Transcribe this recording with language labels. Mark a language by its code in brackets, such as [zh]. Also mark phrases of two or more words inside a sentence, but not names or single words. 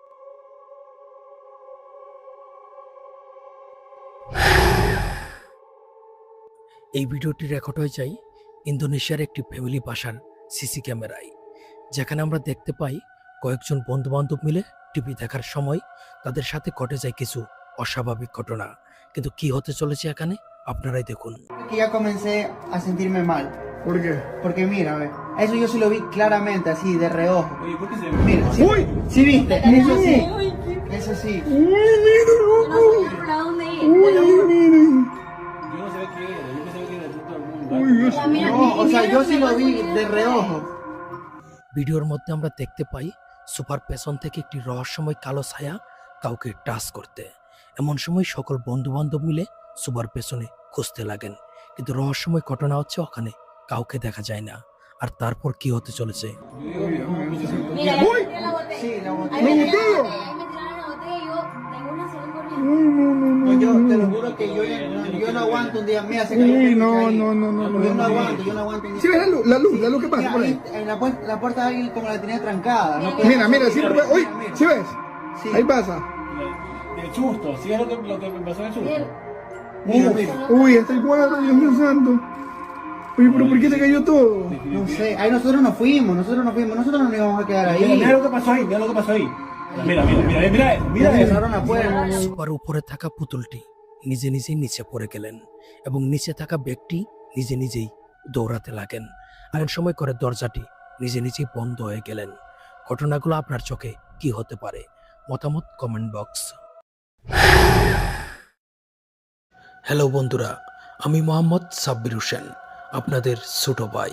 [bn] এই ভিডিওটি রেকর্ড হয়ে যায় ইন্দোনেশিয়ার একটি ফ্যামিলি বাসার [en] CC camera, [bn] যেখানে আমরা দেখতে পাই কয়েকজন বন্ধু বান্ধব মিলে টিভি দেখার সময় তাদের সাথে ঘটে যায় কিছু অস্বাভাবিক ঘটনা। কিন্তু কি হতে চলেছে এখানে আপনারাই দেখুন। [es] Que ya comencé a sentirme mal. ¿Por qué? Porque mira, ve, eso yo sí lo vi claramente, así, de reojo. Oye, ¿por qué se Mira, sí, ¡Uy! sí viste, eso sí, eso sí. No sabía para dónde ir. Yo no sabía qué era, yo pensaba que era de todo el mundo. Uy, Dios. No, o sea, yo sí lo vi de reojo. [bn] ভিডিওর মধ্যে আমরা দেখতে পাই সুপার পেছন থেকে একটি রহস্যময় কালো ছায়া কাউকে টাচ করতে। এমন সময় সকল বন্ধু বান্ধব মিলে সুপার পেছনে খুঁজতে লাগেন, কিন্তু রহস্যময় ঘটনা হচ্ছে ওখানে কাউকে দেখা যায় না। আর তারপর কি হতে চলেছে? [es] Mira, ya tiré la botella. Sí, la botella. Ahí me tiraron la botella y yo de una salí corriendo. No, yo te lo juro que yo no aguanto un día. Mira, se cayó. Uy, no, ahí. no, no, no, Yo no, no no. aguanto, yo no aguanto un día. ¿Sí ves la luz que pasa Mira, por ahí? ahí, en la puerta de alguien como la tenía trancada. No Mira, mira, sí, uy, ¿sí ves? Sí. Ahí pasa. Del susto, ¿sí es lo que me pasó en el susto? Mira, mira. Uy, hasta el cuadro, Dios mío santo. Oye, pero ¿por qué se cayó todo? No sé, ahí nosotros nos fuimos, nosotros no nos íbamos a quedar ahí. Mira lo que pasó ahí, mira lo que pasó ahí. Mira, mira, mira, mira, mira eso. Cerraron la puerta. [bn] সুপার উপরে থাকা পুতুলটি নিজে নিজেই নিচে পড়ে গেলেন এবং নিচে থাকা ব্যক্তি নিজে নিজেই দৌড়াতে লাগেন। এমন সময় করে দরজাটি নিজে নিজেই বন্ধ হয়ে গেলেন। ঘটনাগুলো আপনার চোখে কি হতে পারে? মতামত [en] comment box. [bn] হ্যালো বন্ধুরা, আমি মোহাম্মদ সাব্বির হোসেন, আপনাদের ছোট ভাই।